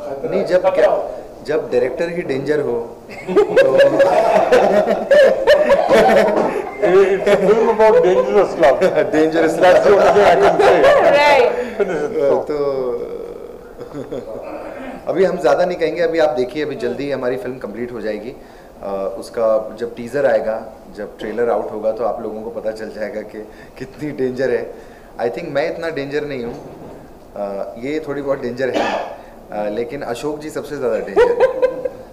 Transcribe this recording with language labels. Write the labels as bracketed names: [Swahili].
[Hindi] नहीं, जब डायरेक्टर ही डेंजर हो तो [English] It's a film about dangerous love. Dangerous That's the only thing I can say. Right. Finish it. [Hindi] तो अभी हम ज़्यादा नहीं कहेंगे, अभी आप देखिए, अभी जल्दी ही हमारी फिल्म कंप्लीट हो जाएगी। उसका जब टीज़र आएगा, जब ट्रेलर आउट होगा, तो आप लोगों को पता चल जाएगा कि कितनी डेंजर है। आई थिंक मैं इतना डेंजर नहीं हूँ, ये थोड़ी बहुत डेंजर है, लेकिन अशोक जी सबसे ज़्यादा डेंजर है।